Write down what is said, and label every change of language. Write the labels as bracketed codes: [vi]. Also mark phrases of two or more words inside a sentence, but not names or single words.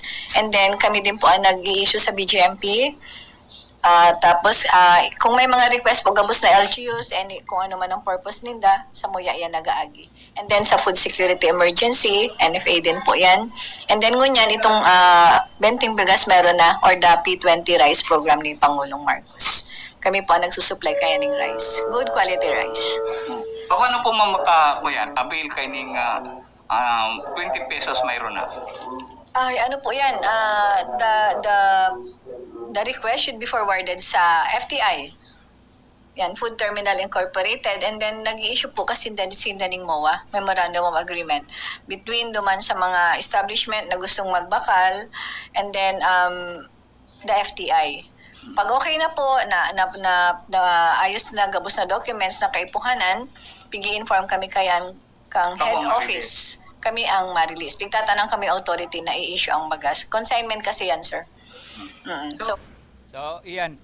[en] And then [bik] kami din po ang nag-i-issue sa BGMP. Tapos, kung may mga request po gabos na LGUs, kung ano man ang purpose ninda, sa muya yan nag-aagi. [en] And then sa food security emergency, NFA din po yan. And then [bik] ngunyan, [tl] itong Benting Bigas meron na, [en] or the P20 rice program ni Pangulong Marcos. [tl] Kami po ang nagsusupply kaya ng rice. [en] Good quality rice. [tl] Paano po avail kayo ng 20 pesos mayroon na? Ay, ano po yan? [en] The request should be forwarded sa FTI. Yan, Food Terminal Incorporated. And then, [bik] nag-i-issue po kasi sindaning MOA, Memorandum of Agreement, between duman sa mga establishment na gustong magbakal [en] and then the FTI. [bik] Pag okay na po, na ayos na gabos na documents na kaipuhanan, pigi-inform kami kang [en] head office. [bik] Kami ang ma-release. Pigtatanang kami authority na i-issue ang bagas. Consignment kasi yan, sir. So, iyan.